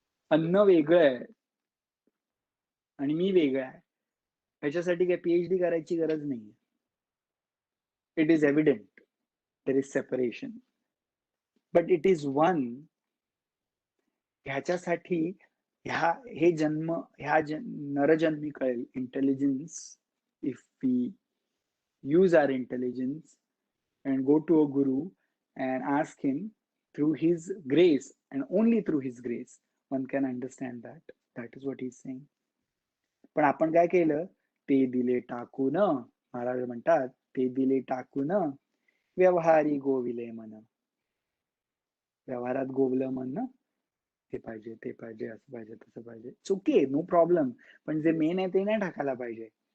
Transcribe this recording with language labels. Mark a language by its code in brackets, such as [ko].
[mr] अन्न वेगळं आहे आणि मी वेगळा आहे, ह्याच्यासाठी काही पीएचडी करायची गरज नाही. [en] It is evident there is separation, but it is one. [mr] ह्याच्यासाठी हे जन्म, ह्या नरजन्मी कळेल intelligence. [en] If we use our intelligence and go to a guru and ask him, through his grace and only through his grace one can understand that. That is what he is saying. [mr] पण आपण काय केलं, ते दिले टाकून. महाराज म्हणतात ते दिले टाकून व्यवहारी गोविले मन. व्यवहारात गोवलं मन ना, हे पाहिजे ते पाहिजे असं पाहिजे तसं पाहिजे. चुकी, [en] no problem, [mr] पण जे मेन आहे ते नाही टाकायला पाहिजे.